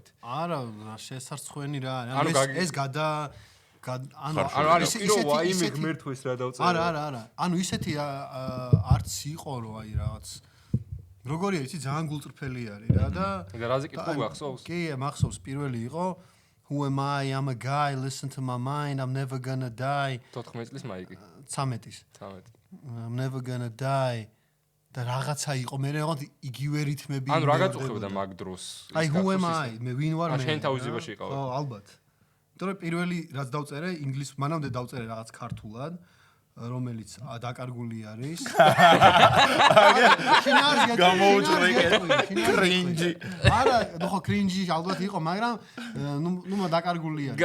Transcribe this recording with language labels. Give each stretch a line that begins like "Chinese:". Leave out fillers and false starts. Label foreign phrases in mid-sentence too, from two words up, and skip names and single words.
Georgian: არა შესარცხვენი რა ეს ანუ არის ისეთი ვაიმე ღმერთო ეს რა დავწერე არა ანუ ისეთი არც იყო რომ აი რაღაც როგორია იცი ძალიან გულწრფელი არის რა და რაზე კითხვა გახსოვს კი მახსოვს პირველი იყო
English: Who am I? I'm a guy, listen to my mind, I'm never gonna die.
Georgian: 14 წლის მაიკი 13-ის. 13.
English: I'm never gonna die.
Georgian: და რაღაცა იყო მე რაღაც იგივე რითმები ანუ რა გაწუხებდა მაგ დროს
English: აი who am I?
Georgian: მე ვინ ვარ მე? შენ თავიზებაში იყავ. ხო, ალბათ. იმიტომ რომ პირველი რაც დავწერე ინგლისურად, მანამდე დავწერე რაღაც ქართულად. რომელიც დაკარგული არის. კრინჯი. არა, ხო კრინჯი ალბათ იყო, მაგრამ ნუ დაკარგული არის.